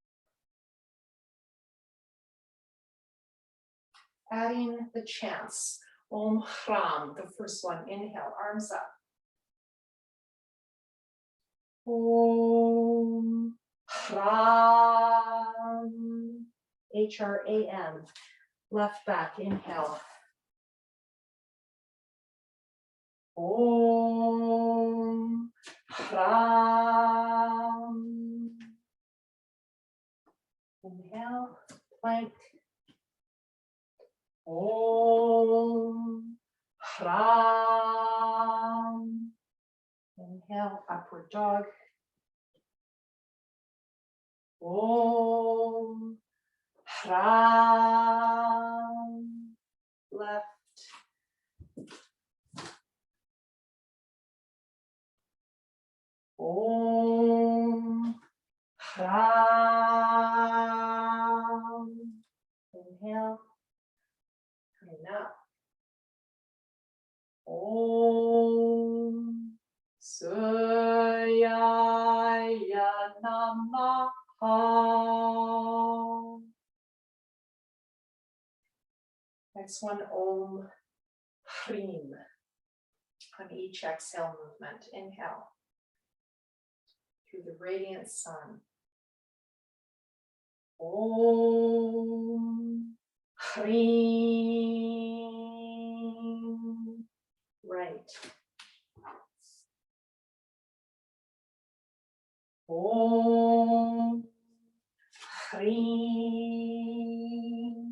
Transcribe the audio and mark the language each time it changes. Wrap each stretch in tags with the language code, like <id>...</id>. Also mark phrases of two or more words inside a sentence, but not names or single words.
<en>Adding the chants,</en> <sa>ॐ ह्रां,</sa> <en>the first one. Inhale, arms up.</en> <sa>ॐ ह्रां,</sa> <en>H-R-A-M. Left back, inhale.</en> <sa>ॐ ह्रां.</sa> <en>Inhale, plank.</en> <sa>ॐ ह्रां.</sa> <en>Inhale, upward dog.</en> <sa>ॐ ह्रां. Left. ॐ ह्रां.</sa> <en>Inhale. Coming up.</en> <sa>ॐ सूर्य नमः.</sa> <en>Next one,</en> <sa>ॐ ह्रीं.</sa> <en>On each exhale movement, inhale. Through the radiant sun.</en> <sa>ॐ ह्रीं. Right. ॐ ह्रीं.</sa>